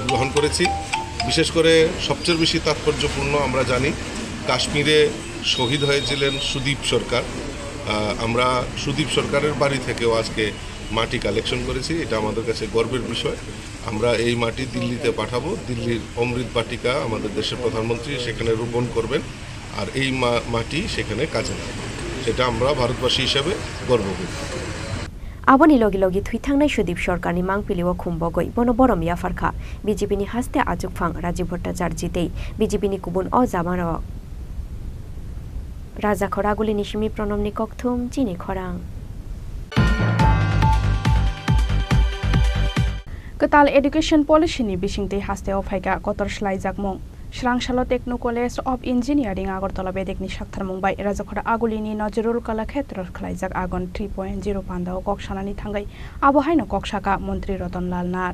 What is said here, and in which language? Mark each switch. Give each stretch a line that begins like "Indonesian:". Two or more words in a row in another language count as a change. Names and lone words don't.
Bangla: গ্রহণ করেছি বিশেষ করে সবচেয়ে বেশি তাৎপর্যপূর্ণ আমরা জানি কাশ্মীরে শহীদ হয়েছিলেন সুদীপ সরকার আমরা সুদীপ সরকারের বাড়ি থেকেও আজকে মাটি কালেকশন করেছি এটা আমাদের কাছে গর্বের বিষয় আমরা এই মাটি দিল্লিতে পাঠাবো দিল্লির অমৃত বাটিকা আমাদের দেশের প্রধানমন্ত্রী সেখানে রোপণ করবেন আর এই মাটি সেখানে কাজে লাগবে সেটা আমরা ভারতবাসী হিসেবে গর্ববোধ
Kok Borok: aboni logi logi thui thangnai Sudip Sarkar ni mangpiliwa khumbogoi bono borom yafarkha BJP ni haste ajukphang Rajiv Bhattacharya tei BJP ni kubun o jamaro Raja Khoraguli ni simi pronomni kokthum Chini Khorang Ketal education policy ni bisingtei haste ophaika kotor slai jakmong Srangshalo Techno College of Engineering Agartala Bedekni Shakthar Mumbai Rajakhora Agulini Nazrul Kala Khetra Khlaijak Agon 3.0 Pandao Koksanani Thangai Abohaino Kokshaka Montri Ratan Lal Nath